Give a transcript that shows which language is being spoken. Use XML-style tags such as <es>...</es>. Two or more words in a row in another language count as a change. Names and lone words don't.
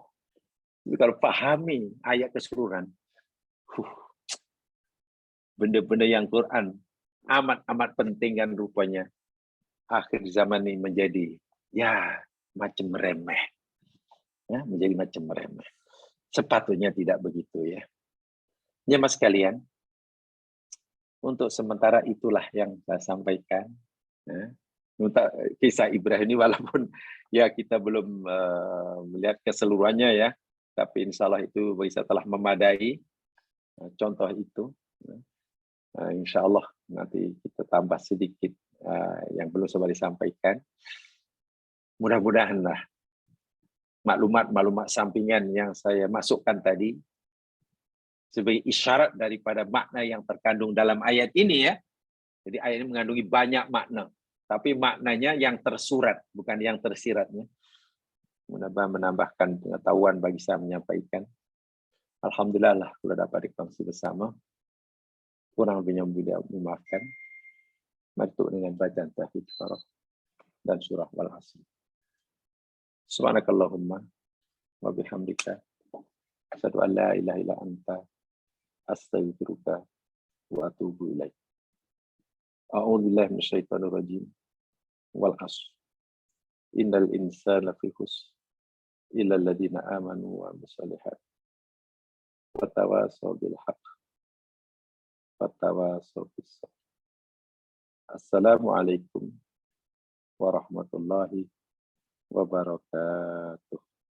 <ms>Jadi kalau fahami ayat keseluruhan. Benda-benda yang Quran amat-amat penting kan rupanya. Akhir zaman ini menjadi ya macam remeh. Ya, menjadi macam remeh. Sepatutnya tidak begitu ya. Jemaah sekalian, untuk sementara itulah yang saya sampaikan. Ya. Untuk kisah Ibrahim ini walaupun ya kita belum melihat keseluruhannya ya, tapi</ms> <ar>إن شاء الله</ar> <ms>itu bisa telah memadai contoh itu.</ms> <ar>إن شاء الله</ar> <ms>nanti kita tambah sedikit yang belum sempat disampaikan. Mudah-mudahan lah maklumat-maklumat sampingan yang saya masukkan tadi sebagai isyarat daripada makna yang terkandung dalam ayat ini ya. Jadi ayat ini mengandungi banyak makna, tapi maknanya yang tersurat, bukan yang tersiratnya. Mudah-mudahan menambahkan pengetahuan bagi saya menyampaikan. Alhamdulillah lah kalau dapat dikongsi bersama. Kurang lebihnya memaafkan. Mari dengan bacaan tauhid dan surah Wal-Asr.</ms> <ar>سبحانك اللهم وبحمدك أشهد أن لا إله إلا أنت أستغفرك وأتوب إليك. أعوذ بالله من الشيطان الرجيم. والعصر إن الإنسان لفي خسر إلا الذين آمنوا وعملوا الصالحات وتواصوا بالحق وتواصوا بالصبر. السلام عليكم ورحمة الله وبركاته.</ar>